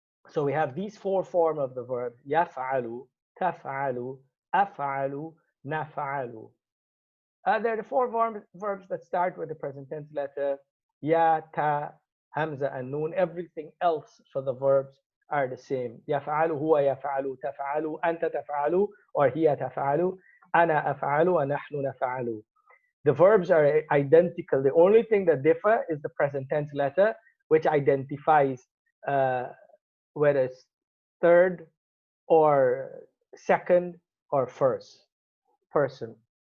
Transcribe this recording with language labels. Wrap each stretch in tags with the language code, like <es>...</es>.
<en>So we have these 4 forms of the verb: يفعل, تفعل, أفعل, نفعل. There are the 4 verbs that start with the present tense letter: ya, ta, hamza, and noon. Everything else for the verbs are the same.</en> <ar>يفعل, هو يفعل, تفعل, أنت تفعل, or هي تفعل, أنا أفعل, ونحن نفعل.</ar> <en>The verbs are identical. The only thing that differ is the present tense letter, which identifies whether it's third or second or first person.</en>